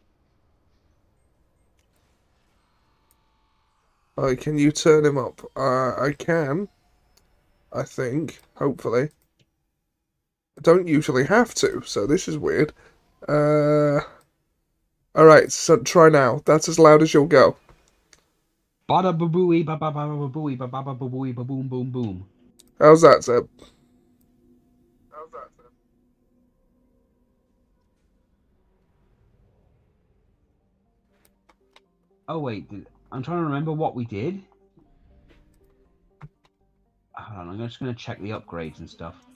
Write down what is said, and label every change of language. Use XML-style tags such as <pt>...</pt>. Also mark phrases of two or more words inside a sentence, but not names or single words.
<en>Oh, can you turn him up? I can. I think. Hopefully. I don't usually have to, so this is weird. Alright, so try now. That's as loud as you'll go. Bada ba booey ba ba ba ba booey ba ba ba booey ba boom boom boom. How's that, Seb? Oh wait, I'm trying to remember what we did. Hold on, I'm just gonna check the upgrades and stuff.</en>